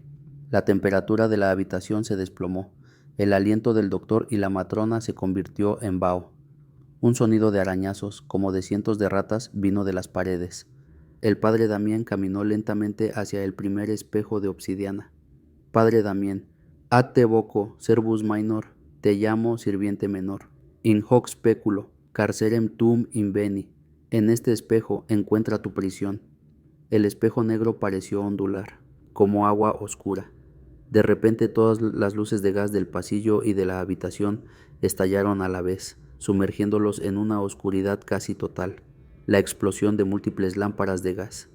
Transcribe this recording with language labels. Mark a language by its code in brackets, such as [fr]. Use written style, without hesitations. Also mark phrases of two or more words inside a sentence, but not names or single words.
[es] La temperatura de la habitación se desplomó. El aliento del doctor y la matrona se convirtió en vaho. Un sonido de arañazos, como de cientos de ratas, vino de las paredes. El padre Damien caminó lentamente hacia el primer espejo de obsidiana. Padre Damien, [la] ad te voco, servus minor, [es] te llamo sirviente menor. [la] In hoc speculo, carcerem tuum inveni. [es] En este espejo encuentra tu prisión. El espejo negro pareció ondular, como agua oscura. De repente todas las luces de gas del pasillo y de la habitación estallaron a la vez, sumergiéndolos en una oscuridad casi total, la explosión de múltiples lámparas de gas.